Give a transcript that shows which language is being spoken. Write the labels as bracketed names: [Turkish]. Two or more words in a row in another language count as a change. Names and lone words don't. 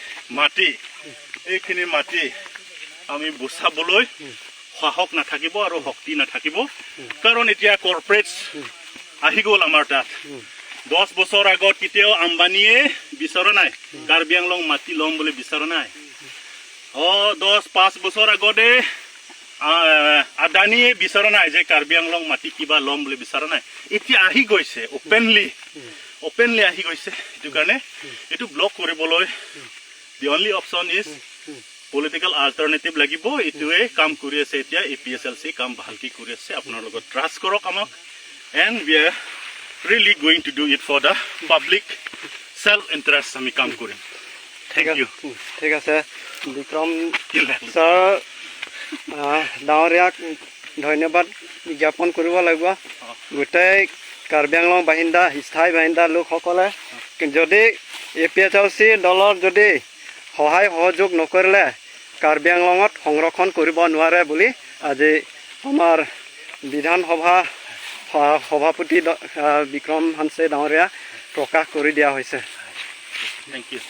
[Assamese] মাটি আমি বচাবলৈ সাহস নাথাকিব আৰু শক্তি নাথাকিব কাৰণ এতিয়া কৰ্পৰেটছ আহি গ'ল আমাৰ তাত 10 বছৰ আগত কেতিয়াও আম্বানীয়ে বিচৰা নাই কাৰ্বি আংলং মাটি ল'ম বুলি বিচৰা নাই 5 বছৰ আগতে আদানীয়ে বিচৰা নাই যে কাৰ্বি আংলং মাটি কিবা ল'ম বুলি বিচৰা নাই এতিয়া আহি গৈছে ওপেনলি আহি গৈছে এইটো কাৰণে এইটো ব্লক কৰিবলৈ [English] the only option is political alternative [Assamese] লাগিব এইটোৱে কাম কৰি আছে এতিয়া APSLC কাম ভালকৈ কৰি আছে আপোনাৰ লগত ট্ৰাষ্ট কৰক আমাক [English] and we are really going to do it for the public self interest [Assamese] আমি কাম কৰিম [English] thank you [Assamese] ঠিক আছে বিক্ৰম ছাৰ ডাঙৰীয়াক ধন্যবাদ জ্ঞাপন কৰিব লাগিব গোটেই কাৰ্বি আংলং বাসিন্দা স্থায়ী বাসিন্দা লোকসকলে যদি APSLC দলৰ যদি সহায় সহযোগ নকৰিলে কাৰ্বি আংলঙত সংৰক্ষণ কৰিব নোৱাৰে বুলি আজি আমাৰ বিধানসভা সভাপতি বিক্ৰম হানছে ডাঙৰীয়া প্ৰকাশ কৰি দিয়া হৈছে [English] thank you